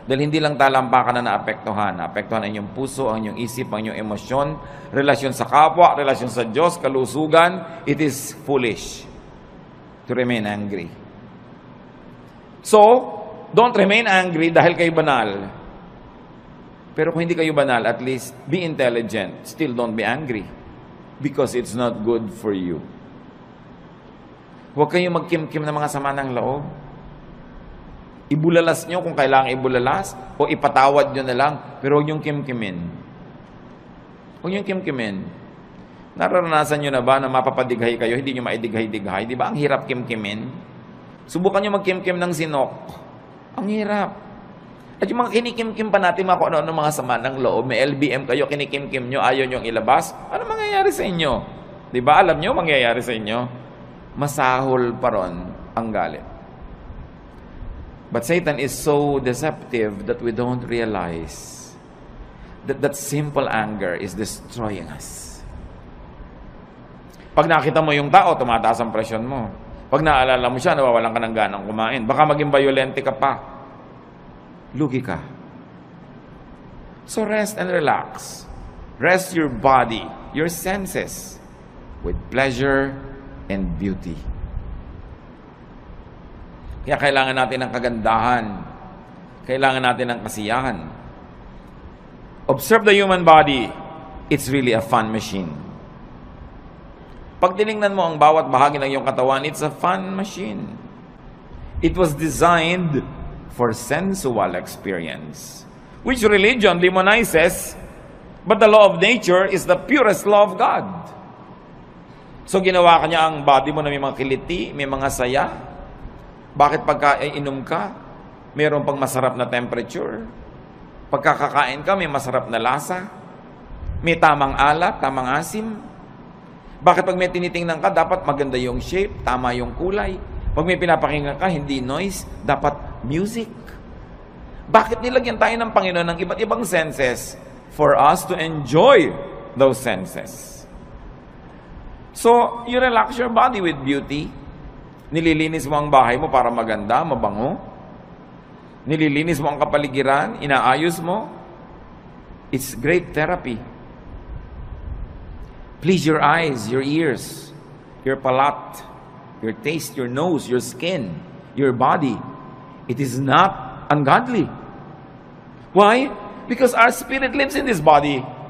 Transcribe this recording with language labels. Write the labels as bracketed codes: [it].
[tl] Dahil hindi lang talampakan na naapektuhan. Naapektuhan ang inyong puso, ang inyong isip, ang inyong emosyon, relasyon sa kapwa, relasyon sa Diyos, kalusugan. [en] It is foolish to remain angry. So, don't remain angry [tl] dahil kayo banal. Pero kung hindi kayo banal, [en] at least be intelligent. Still don't be angry. Because it's not good for you. [tl] Huwag kayong magkimkim ng mga sama ng loob. Ibulalas nyo kung kailangan ibulalas, o ipatawad nyo na lang, pero huwag niyong kimkimin. Huwag niyong kimkimin. Nararanasan nyo na ba na mapapadighay kayo, hindi nyo maidighay-dighay? Di ba ang hirap kimkimin? Subukan nyo magkimkim ng sinok. Ang hirap. At yung mga kinikimkim pa natin, mga kung ano mga sama ng loob, may LBM kayo, kinikimkim nyo, ayaw nyo ilabas, ano mangyayari sa inyo? Di ba? Alam nyo mangyayari sa inyo? Masahol pa ron ang galit. [en] But Satan is so deceptive that we don't realize that simple anger is destroying us. [tl] Pag nakita mo yung tao, tumataas ang presyon mo. Pag naalala mo siya, nawawalan ka ng ganang kumain. Baka maging violente ka pa. Lugi ka. [en] So rest and relax. Rest your body, your senses, with pleasure and beauty. [tl] Kaya kailangan natin ng kagandahan. Kailangan natin ng kasiyahan. [en] Observe the human body. It's really a fun machine. [tl] Pag tinignan mo ang bawat bahagi ng iyong katawan, [en] it's a fun machine. It was designed for sensual experience, which religion demonizes, but the law of nature is the purest law of God. [tl] So ginawa ka niya ang body mo na may mga kiliti, may mga saya. Bakit pagka inom ka, mayroon pang masarap na temperature? Pagkakakain ka, may masarap na lasa? May tamang alat, tamang asim? Bakit pag may tinitingnan ka, dapat maganda yung shape, tama yung kulay? Pag may pinapakinggan ka, hindi noise, dapat music. Bakit nilagyan tayo ng Panginoon ng iba't ibang senses? [en] For us to enjoy those senses. So, you relax your body with beauty. [tl] Nililinis mo ang bahay mo para maganda, mabango. Nililinis mo ang kapaligiran, inaayos mo. [en] It's great therapy. Please your eyes, your ears, your palate, your taste, your nose, your skin, your body. It is not ungodly. Why? Because our spirit lives in this body.